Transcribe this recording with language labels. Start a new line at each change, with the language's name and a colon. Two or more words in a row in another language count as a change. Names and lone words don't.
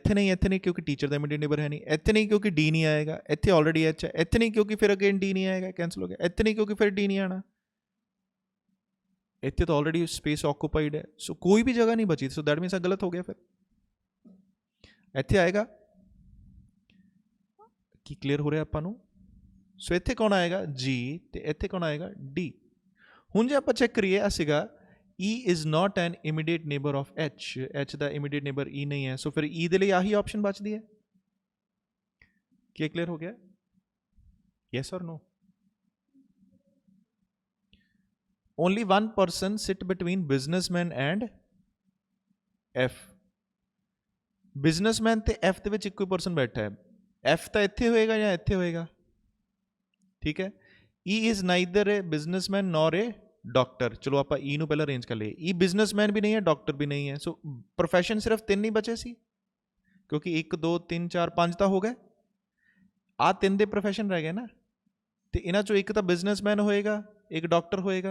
Punjabi: ਇੱਥੇ ਨਹੀਂ, ਇੱਥੇ ਨਹੀਂ ਕਿਉਂਕਿ ਟੀਚਰ ਦਾ
English: immediate neighbor
Punjabi: ਹੈ ਨਹੀਂ, ਇੱਥੇ ਨਹੀਂ ਕਿਉਂਕਿ ਡੀ ਨਹੀਂ ਆਏਗਾ, ਇੱਥੇ ਆਲਰੇਡੀ ਐਚ ਹੈ, ਇੱਥੇ ਨਹੀਂ ਕਿਉਂਕਿ ਫਿਰ ਅਗੇਨ ਡੀ ਨਹੀਂ ਆਏਗਾ, ਕੈਂਸਲ ਹੋ ਗਿਆ, ਇੱਥੇ ਨਹੀਂ ਕਿਉਂਕਿ ਫਿਰ ਡੀ ਨਹੀਂ ਆਣਾ, ਇੱਥੇ ਤਾਂ
English: already space occupied
Punjabi: ਹੈ। ਸੋ ਕੋਈ ਵੀ ਜਗ੍ਹਾ ਨਹੀਂ ਬਚੀ।
English: so that means
Punjabi: ਆ ਗਲਤ ਹੋ ਗਿਆ। ਫਿਰ ਇੱਥੇ ਆਏਗਾ ਕੀ ਕਲੀਅਰ ਹੋ ਰਿਹਾ ਆਪਾਂ ਨੂੰ? ਸੋ ਇੱਥੇ ਕੌਣ ਆਏਗਾ? ਜੀ, ਤੇ ਇੱਥੇ ਕੌਣ ਆਏਗਾ? ਡੀ। ਹੁਣ ਜੇ ਆਪਾਂ ਚੈੱਕ ਕਰੀਏ, ਆ ਸੀਗਾ
English: E is not an immediate neighbor of H,
Punjabi: H ਦਾ
English: immediate neighbor
Punjabi: E ਨਹੀਂ ਹੈ। ਸੋ ਫਿਰ E ਦੇ ਲਈ ਆਹੀ ਆਪਸ਼ਨ ਬਚਦੀ ਹੈ। ਕੀ ਕਲੀਅਰ ਹੋ ਗਿਆ?
English: yes or no? Only one person sit between businessman and F.
Punjabi: ਬਿਜ਼ਨਸਮੈਨ ਤੇ F ਦੇ ਵਿੱਚ ਇੱਕੋ ਹੀ ਪਰਸਨ ਬੈਠਾ ਹੈ। F ਤਾਂ ਇੱਥੇ ਹੋਏਗਾ ਜਾਂ ਇੱਥੇ ਹੋਏਗਾ। ਠੀਕ ਹੈ,
English: E is neither a businessman nor a ਡਾਕਟਰ।
Punjabi: ਚਲੋ ਆਪਾਂ ਈ ਨੂੰ ਪਹਿਲਾਂ ਅਰੇਂਜ ਕਰ ਲਈਏ। ਈ ਬਿਜ਼ਨਸਮੈਨ ਵੀ ਨਹੀਂ ਹੈ, ਡਾਕਟਰ ਵੀ ਨਹੀਂ ਹੈ। ਸੋ ਪ੍ਰੋਫੈਸ਼ਨ ਸਿਰਫ 3 ਹੀ ਬਚੇ ਸੀ ਕਿਉਂਕਿ 1 2 3 4 5 ਤਾਂ ਹੋ ਗਏ। ਆਹ 3 ਦੇ ਪ੍ਰੋਫੈਸ਼ਨ ਰਹਿ ਗਏ ਨਾ, ਤੇ ਇਹਨਾਂ ਚੋਂ ਇੱਕ ਤਾਂ ਬਿਜ਼ਨਸਮੈਨ ਹੋਏਗਾ, ਇੱਕ ਡਾਕਟਰ ਹੋਏਗਾ।